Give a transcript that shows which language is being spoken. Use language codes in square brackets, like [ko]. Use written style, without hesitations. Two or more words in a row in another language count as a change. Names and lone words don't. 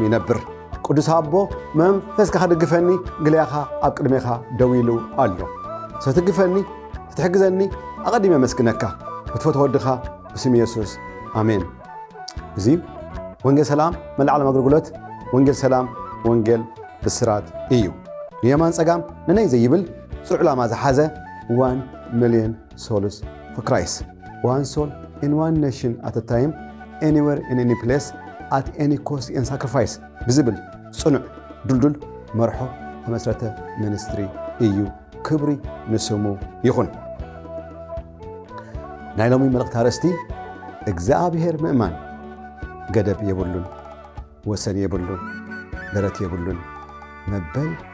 [ti] ይነብር ቅዱስ አቦ መንፈስካ ድግፈኒ ግልያኻ ኣብ ቅድሜኻ ደው ኢሉ ኣሎ ሰትግፈኒ ትሕግዘኒ ኣቀዲመ መስግነካ ብትፈትዎ ወድኻ ብስም ኢየሱስ አሜን እዚ ወንጌል ሰላም መልዓለም አገልግሎት ወንጌል ሰላም ወንጌል ብስራት እዩ ንየማን ጸጋም ነነይ ዘይብል ጽዑ ዓላማ ዝሓዘ [en] 1 million souls for Christ. One soul in one nation at a time, anywhere in any place, at any cost and sacrifice. Visible, [ti] ጽኑዕ ዱልዱል መርሖ መሰረተ ሚኒስትሪ እዩ ክብሪ ንስሙ ይኹን ናይ ሎሚ መልእኽቲ አርእስቲ እግዚአብሔር ምእማን ገደብ የብሉን ወሰን የብሉን ደረት የብሉን መበል